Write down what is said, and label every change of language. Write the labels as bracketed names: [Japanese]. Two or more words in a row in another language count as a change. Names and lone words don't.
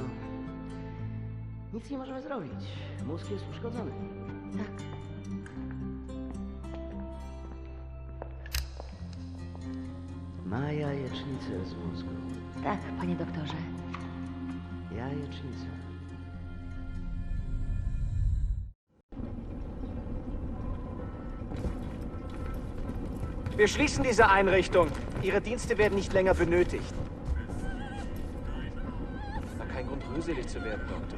[Polish] Nic nie możemy zrobić. Mózg jest uszkodzony. Tak. Ma jajecznicę z mózgu. Tak, panie doktorze. Jajecznicę. [German] Wir schließen diese Einrichtung. Ihre Dienste werden nicht länger benötigt. War kein Grund, rührselig zu werden, Doktor.